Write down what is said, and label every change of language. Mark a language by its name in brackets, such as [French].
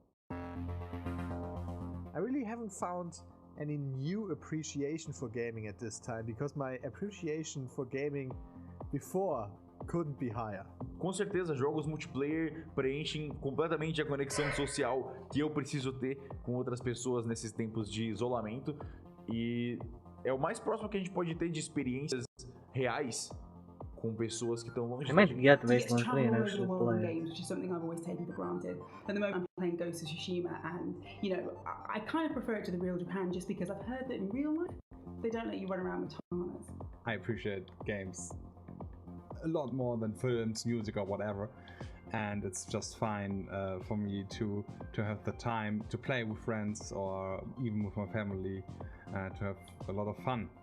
[English] I really haven't found any new appreciation for gaming at this time, because my appreciation for gaming before couldn't be higher. [Portuguese] Com certeza, jogos multiplayer preenchem completamente a conexão social que eu preciso ter com outras pessoas nesses tempos de isolamento, e é o mais próximo que a gente pode ter de experiências reais com pessoas que estão longe. [English] I might get Wasteland 3 and actually play. Games, which is something I've always taken for granted. At the moment, I'm playing Ghost of Tsushima, and I kind of prefer it to the real Japan just because I've heard that in real life they don't let you run around with katanas. I appreciate games a lot more than films, music, or whatever, and it's just fine for me to have the time to play with friends or even with my family, to have a lot of fun.